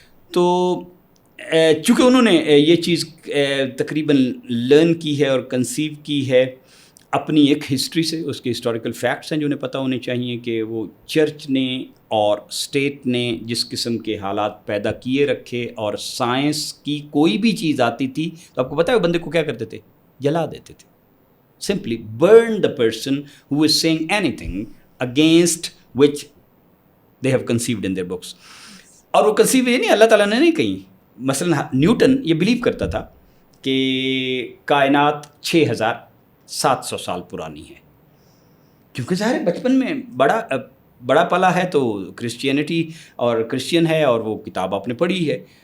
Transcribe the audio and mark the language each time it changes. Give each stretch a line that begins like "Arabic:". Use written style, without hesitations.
Urdu: تو چونکہ انہوں نے یہ چیز تقریباً لرن کی ہے اور کنسیو کی ہے اپنی ایک ہسٹری سے. اس کے ہسٹوریکل فیکٹس ہیں جو انہیں پتہ ہونے چاہیے کہ وہ چرچ نے اور اسٹیٹ نے جس قسم کے حالات پیدا کیے رکھے اور سائنس کی کوئی بھی چیز آتی تھی تو آپ کو پتہ ہے وہ بندے کو کیا کرتے تھے؟ جلا دیتے تھے.
English: Simply burn the person who is saying anything against which they have conceived in their books.
Urdu: اور وہ کنسیو یہ نہیں اللہ تعالیٰ نے نہیں کہیں. مثلا نیوٹن یہ بلیو کرتا تھا کہ کائنات 6700 سال پرانی ہے. کیونکہ ظاہر بچپن میں بڑا پلا ہے تو کرسچینٹی اور کرسچین ہے اور وہ کتاب آپ نے پڑھی ہے.